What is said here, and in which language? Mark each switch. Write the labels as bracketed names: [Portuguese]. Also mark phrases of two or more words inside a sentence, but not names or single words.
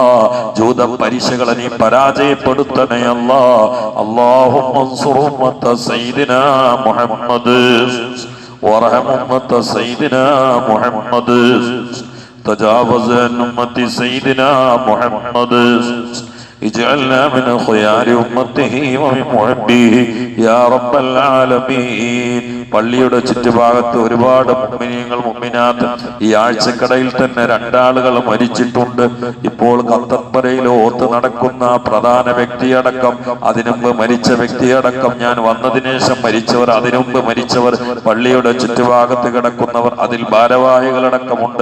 [Malayalam] ജൂത പരീക്ഷകളെ നീ പരാജയപ്പെടുത്തണേ അല്ലാ. [Arabic] اللهم انصر أمة سيدنا محمد وارحم أمة سيدنا محمد تجاوز عن أمة سيدنا محمد اجعلنا من خيار أمته ومن محبيه يا رب العالمين. [Malayalam] പള്ളിയുടെ ചുറ്റുഭാഗത്ത് ഒരുപാട് മുഅ്മിനീങ്ങൾ മുഅ്മിനാത്ത് ഈ ആഴ്ചക്കടയിൽ തന്നെ രണ്ടാളുകൾ മരിച്ചിട്ടുണ്ട്. ഇപ്പോൾ കത്തപ്പരയിൽ ഓത്ത് നടക്കുന്ന പ്രധാന വ്യക്തിയടക്കം, അതിനുമുമ്പ് മരിച്ച വ്യക്തിയടക്കം, ഞാൻ വന്നതിന് ശേഷം മരിച്ചവർ, അതിനുമുമ്പ് മരിച്ചവർ, പള്ളിയുടെ ചുറ്റുഭാഗത്ത് കിടക്കുന്നവർ, അതിൽ ഭാരവാഹികളടക്കമുണ്ട്.